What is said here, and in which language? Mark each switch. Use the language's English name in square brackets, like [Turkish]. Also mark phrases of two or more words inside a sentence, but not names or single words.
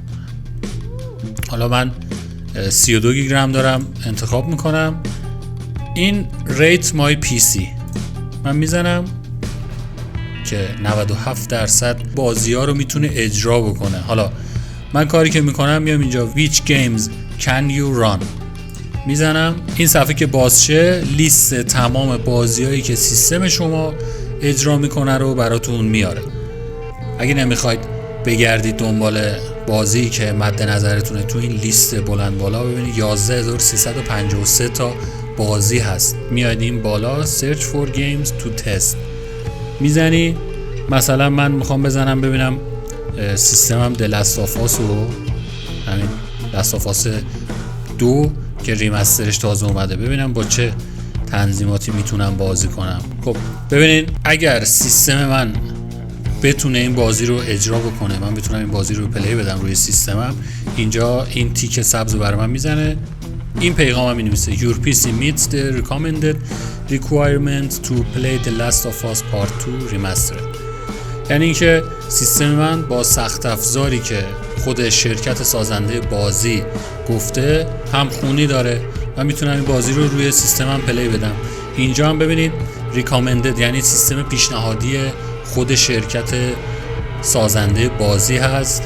[Persian] حالا من 32 گیگ رم دارم، انتخاب میکنم. این ریت مای پی سی من میزنم که 97% بازی ها رو میتونه اجرا بکنه. حالا من کاری که میکنم میام اینجا [English] which games can you run [Persian] میزنم. این صفحه که باز شه لیست تمام بازی هایی که سیستم شما اجرا میکنه رو براتون میاره. اگه نمیخواید بگردید دنبال بازی که مد نظرتونه، تو این لیست بلند بالا ببینید 11353 تا بازی هست. میاد این بالا [English] search for games to test [Persian] میزنی. مثلا من میخوام بزنم ببینم سیستمم دلستافاس و همین دلستافاس 2 که ریمسترش تازه اومده، ببینم با چه تنظیماتی میتونم بازی کنم. خب ببینید اگر سیستم من بتونه این بازی رو اجرا بکنه، من بتونم این بازی رو پلی بدم روی سیستمم، اینجا این تیک سبز رو برای من میزنه. این پیغام هم می‌نویسه [English] Your PC meets the recommended requirement to play The Last of Us Part 2 Remastered. [Persian] یعنی اینکه سیستم من با سخت افزاری که خود شرکت سازنده بازی گفته همخونی داره، من میتونم این بازی رو روی سیستمم پلی بدم. اینجا هم ببینید recommended یعنی سیستم پیشنهادی خود شرکت سازنده بازی هست.